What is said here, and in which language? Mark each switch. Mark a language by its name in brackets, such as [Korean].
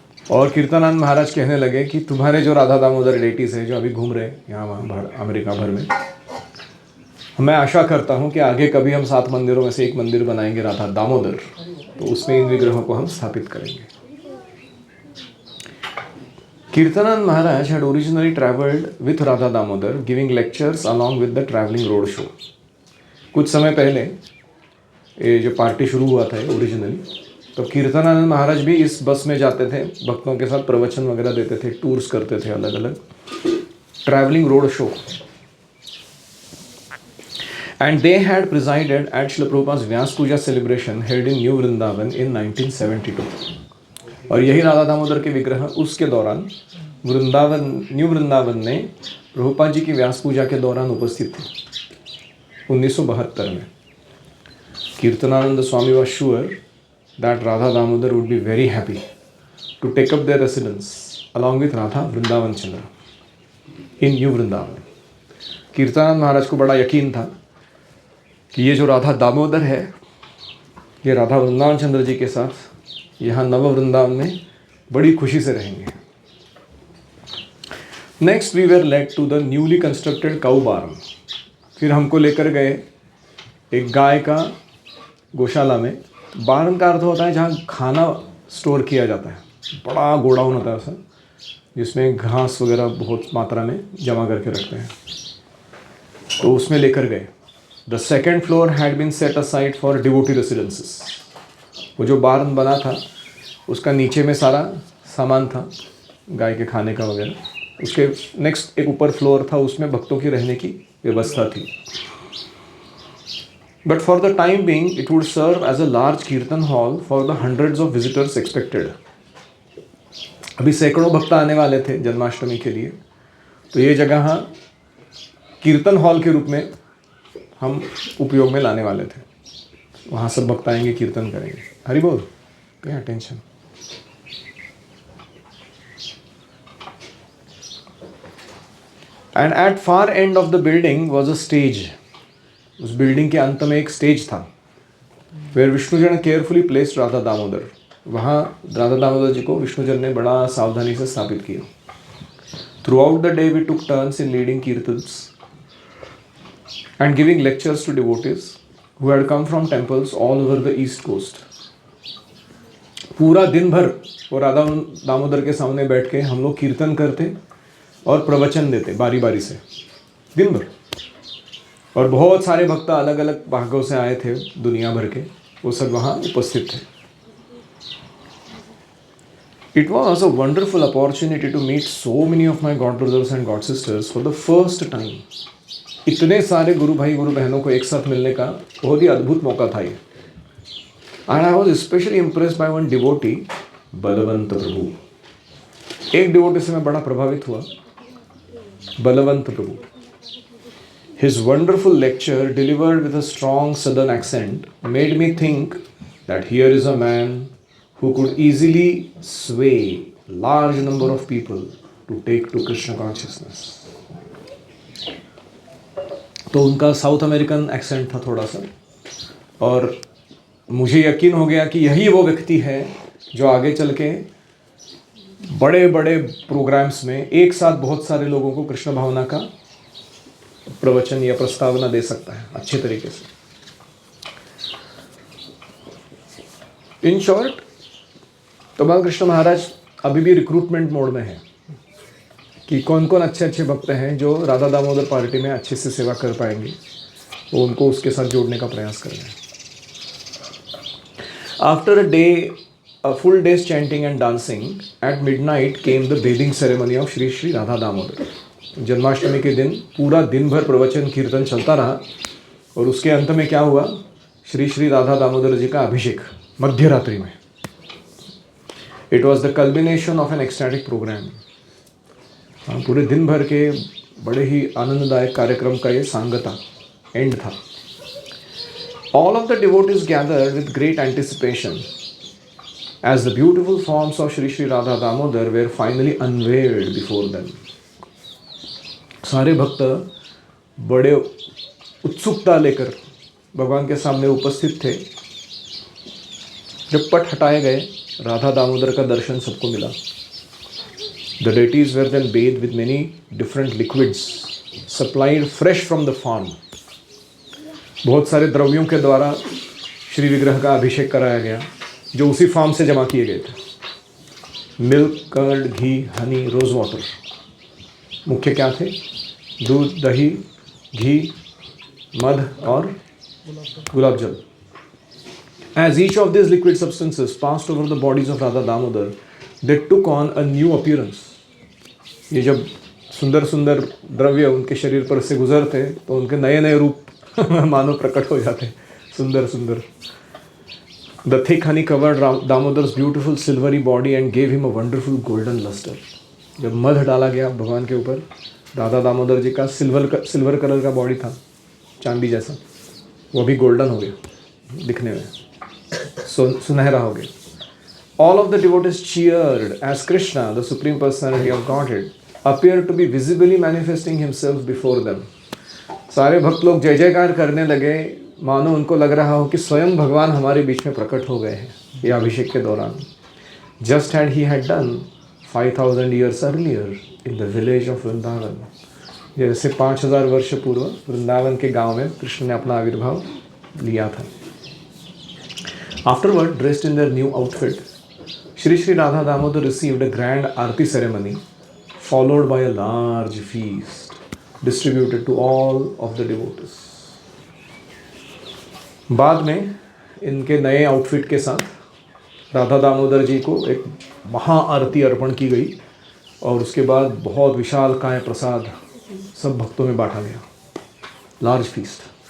[Hindi] और कीर्तनानंद महाराज कहने लगे कि तुम्हारे जो राधा दामोदर डेटीज है जो अभी घूम रहे हैं यहाँ वहाँ अमेरिका भर में, मैं आशा करता हूँ कि आगे कभी हम 7 मंदिरों में से एक मंदिर बनाएंगे राधा दामोदर, तो उसमें इन विग्रहों को हम स्थापित करेंगे. [English] Kirtanand Maharaj had originally travelled with Radha Damodar, giving lectures along with the travelling road show. [Hindi] कुछ समय पहले ये जो पार्टी शुरू हुआ था ओरिजिनली, तो कीर्तनानंद महाराज भी इस बस में जाते थे, भक्तों के साथ प्रवचन वगैरह देते थे, टूर्स करते थे, अलग अलग travelling road show. [English] And they had presided at Srila Prabhupada Vyasa puja celebration held in New Vrindavan in 1972. [Hindi] और यही राधा दामोदर के विग्रह उसके दौरान न्यू वृंदावन में प्रभुपाद जी की व्यास पूजा के दौरान उपस्थित थे 1972 में. [English] Kirtanananda Swami was sure that Radha Damodar would be very happy to take up their residence along with Radha Vrindavan Chandra in New Vrindavan. [Hindi] Kirtanananda महाराज को बड़ा यकीन था कि ये जो राधा दामोदर है, ये राधा वृंदावन चंद्र जी के साथ यहाँ नव वृंदावन में बड़ी खुशी से रहेंगे. [English] Next we were led to the newly constructed cow barn. [Hindi] फिर हमको लेकर गए एक गाय का गौशाला में. बार्न का अर्थ होता है जहाँ खाना स्टोर किया जाता है, बड़ा गोडाउन होता है उसमें, जिसमें घास वगैरह बहुत मात्रा में जमा करके रखते हैं, तो उसमें लेकर गए. [English] The second floor had been set aside for devotee residences. [Hindi] वो जो बार्न बना था उसका नीचे में सारा सामान था गाय के खाने का वगैरह. उसके नेक्स्ट एक ऊपर फ्लोर था, उसमें भक्तों की रहने की व्यवस्था थी. [English] But for the time being, it would serve as a large kirtan hall for the hundreds of visitors expected. [Hindi] अभी सैकड़ों भक्त आने वाले थे जन्माष्टमी के लिए, तो ये जगह कीर्तन हॉल के रूप में हम उपयोग में लाने वाले थे. वहाँ सब भक्त आएंगे, कीर्तन करेंगे. हरि बोल. [English] Pay attention. And at far end of the building was a stage. [Hindi] उस बिल्डिंग के अंत में एक स्टेज था. [English] Where Vishnujana carefully placed Radha Damodar. [Hindi] वहाँ राधा दामोदर जी को विष्णुजन ने बड़ा सावधानी से स्थापित किया. [English] Throughout the day we took turns in leading kirtans and giving lectures to devotees who had come from temples all over the east coast. [Hindi] पूरा दिन भर वो राधा दामोदर के सामने बैठ के हम लोग कीर्तन करते और प्रवचन देते बारी बारी से दिन भर. और बहुत सारे भक्त अलग अलग भागों से आए थे दुनिया भर के, वो सब वहाँ उपस्थित थे. [English] It was a wonderful opportunity to meet so many of my god brothers and god sisters for the first time. [Hindi] इतने सारे गुरु भाई गुरु बहनों को एक साथ मिलने का बहुत ही अद्भुत मौका था ये. [English] And I was especially impressed by one devotee, Balavanta Prabhu. [Hindi] एक डिवोटी से मैं बड़ा प्रभावित हुआ, बलवंत प्रभु. [English] His wonderful lecture, delivered with a strong southern accent, made me think that here is a man who could easily sway large number of people to take to Krishna consciousness. [Hindi] तो उनका south American accent था थोड़ा सा, और मुझे यकीन हो गया कि यही वो व्यक्ति है जो आगे चल के बड़े बड़े प्रोग्राम्स में एक साथ बहुत सारे लोगों को कृष्ण भावना का प्रवचन या प्रस्तावना दे सकता है अच्छे तरीके से. [English] in short, [Hindi] तो बालकृष्ण महाराज अभी भी रिक्रूटमेंट मोड में है कि कौन कौन अच्छे अच्छे भक्त हैं जो राधा दामोदर पार्टी में अच्छे से सेवा कर पाएंगे, वो उनको उसके साथ जोड़ने का प्रयास कर रहे हैं. [English] After a full day's chanting and dancing, at midnight came the bathing ceremony of Shri Shri Radha Damodar. [Hindi] Janmashtami के दिन पूरा दिन भर प्रवचन कीर्तन चलता रहा, और उसके अंत में क्या हुआ, श्री श्री राधा दामोदर जी का अभिषेक मध्य रात्रि में. [English] It was the culmination of an ecstatic programme. [Hindi] पूरे दिन भर के बड़े ही आनंददायक कार्यक्रम का ये सांगता एंड था. [English] All of the devotees gathered with great anticipation as the beautiful forms of Shri Shri Radha Damodar were finally unveiled before them. [Hindi] सारे भक्त बड़े उत्सुकता लेकर भगवान के सामने उपस्थित थे. जब पट हटाए गए, राधा दामोदर का दर्शन सबको मिला. [English] The deities were then bathed with many different liquids supplied fresh from the farm. [Hindi] बहुत सारे द्रव्यों के द्वारा श्री विग्रह का अभिषेक कराया गया जो उसी फार्म से जमा किए गए थे. [English] Milk, curd, ghee, honey, rose water. [Hindi] मुख्य क्या थे? दूध, दही, घी, मध और गुलाब जल. [English] As each of these liquid substances passed over the bodies of Radha Damodar, they took on a new appearance. [Hindi] ये जब सुंदर सुंदर द्रव्य उनके शरीर पर से गुजरते तो उनके नए नए रूप मानो प्रकट हो जाते, सुंदर सुंदर. [English] The thick honey covered Damodar's beautiful silvery body and gave him a wonderful golden luster. [Hindi] जब मध डाला गया भगवान के ऊपर, राधा दामोदर जी का सिल्वर कलर का बॉडी था, चांदी जैसा, वो भी गोल्डन हो गया दिखने में, सुनहरा हो गया. [English] All of the devotees cheered as Krishna, the Supreme Personality of Godhead, appeared to be visibly manifesting himself before them. [Hindi] सारे भक्त लोग जय जयकार करने लगे, मानो उनको लग रहा हो कि स्वयं भगवान हमारे बीच में प्रकट हो गए हैं ये अभिषेक के दौरान. [English] Just and he had done 5000 years earlier in the village of Vrindavan. [Hindi] जैसे 5000 वर्ष पूर्व वृंदावन के गांव में कृष्ण ने अपना आविर्भाव लिया था. [English] Afterward, dressed in their new outfit, Shri Shri Radha Damodar received a grand arti ceremony followed by a large feast distributed to all of the devotees. [Hindi] बाद में इनके नए आउटफिट के साथ राधा दामोदर जी को एक महा आरती अर्पण की गई, और उसके बाद बहुत विशाल काय प्रसाद सब भक्तों में बांटा गया. [English] Large feast.